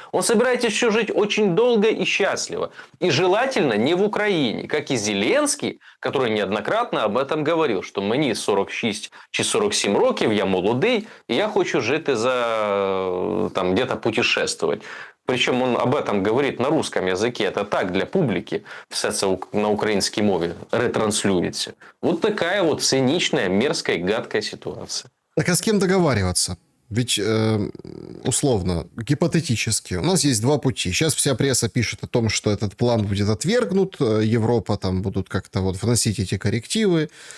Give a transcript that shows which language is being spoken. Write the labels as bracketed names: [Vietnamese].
[Russian] Он собирается еще жить очень долго и счастливо. И желательно не в Украине. Как и Зеленский, который неоднократно об этом говорил, что [Ukrainian] мені 46 чи 47 років, я молодий, [Russian] и я хочу жить за там, где-то путешествовать. Причем он об этом говорит на русском языке. Это так, для публики. [Ukrainian] Все це на українській мові ретранслюється. [Russian] Вот такая вот циничная, мерзкая, гадкая ситуация. Так а с кем договариваться? Ведь, условно, гипотетически, у нас есть два пути. Сейчас вся пресса пишет о том, что этот план будет отвергнут, Европа там будут как-то вот вносить эти коррективы.